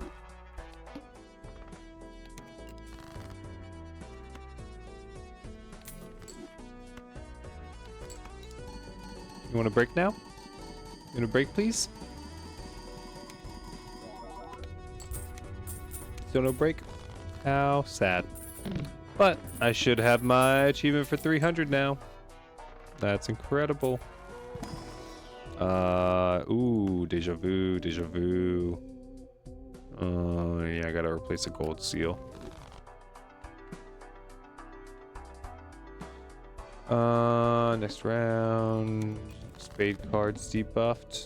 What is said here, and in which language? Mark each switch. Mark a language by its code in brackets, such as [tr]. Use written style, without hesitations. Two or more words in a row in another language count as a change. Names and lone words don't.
[en] You want to break now? You want to break, please? Still no break? How sad. But I should have my achievement for 300 now. That's incredible. Ooh, deja vu, deja vu. Yeah, I gotta replace a gold seal. Next round. Spade cards debuffed.